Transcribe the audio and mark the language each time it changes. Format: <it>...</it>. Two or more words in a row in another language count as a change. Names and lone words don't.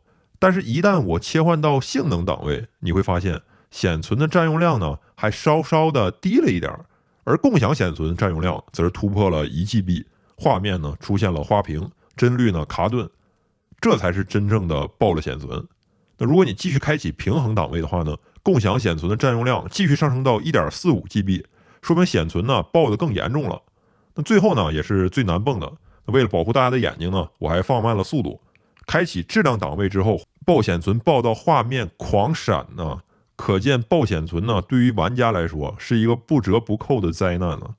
<zh>但是一旦我切換到性能檔位，你會發現顯存的占用量呢還稍稍的低了一點，而共享顯存占用量則是突破了 1GB， 畫面呢出現了花屏，幀率呢卡頓，這才是真正的爆了顯存。那如果你繼續開啟平衡檔位的話呢，共享顯存的占用量繼續上升到 1.45GB， 說明顯存呢爆得更嚴重了。那最後呢也是最難蹦的，為了保護大家的眼睛呢，我還放慢了速度。開啟質量檔位之後，爆顯存爆到畫面狂閃呢，可見爆顯存呢對於玩家來說是一個不折不扣的災難呢。</zh>